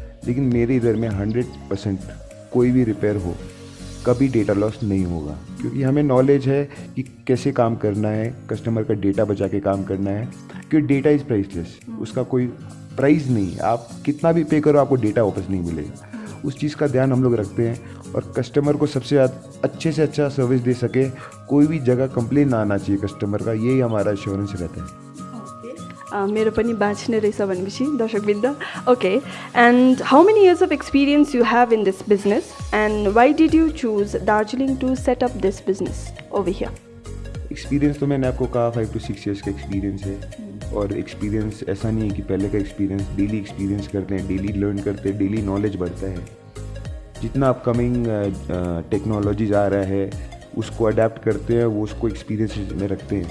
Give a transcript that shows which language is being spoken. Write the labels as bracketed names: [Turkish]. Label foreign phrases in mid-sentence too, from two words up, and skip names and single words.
[Hindi] लेकिन मेरे इधर में 100% कोई भी रिपेयर हो, कभी डेटा लॉस नहीं होगा, क्योंकि हमें नॉलेज है कि कैसे काम करना है, कस्टमर का डेटा बचा के काम करना है, क्योंकि [English] data is priceless, [Hindi] उसका कोई प्राइस नहीं है। आप कितना भी पे करो, आपको डेटा वापस नहीं मिलेगा। उस चीज़ का ध्यान हम लोग रखते हैं, और कस्टमर को सबसे अच्छे से अच्छा सर्विस दे सके, कोई भी जगह कंप्लेन ना आना चाहिए कस्टमर का, यही हमारा एश्योरेंस रहता है। [Nepali] मेरो पनि बाँच्ने रहेछ भनेपछि दर्शकवृन्द। [English] Okay, and how many years of experience you have in this business, and why did you choose Darjeeling to set up this business over here? [Hindi] एक्सपीरियंस तो मैंने आपको कहा [English] 5 to 6 years [Hindi] का एक्सपीरियंस है। और एक्सपीरियंस ऐसा नहीं है कि पहले का एक्सपीरियंस, [English] daily experience [Hindi] करते हैं, [English] daily learn [Hindi] करते हैं, डेली नॉलेज बढ़ता है। जितना [English] upcoming technologies [Hindi] आ रहा है उसको अडेप्ट करते हैं, वो उसको एक्सपीरियंस में रखते हैं।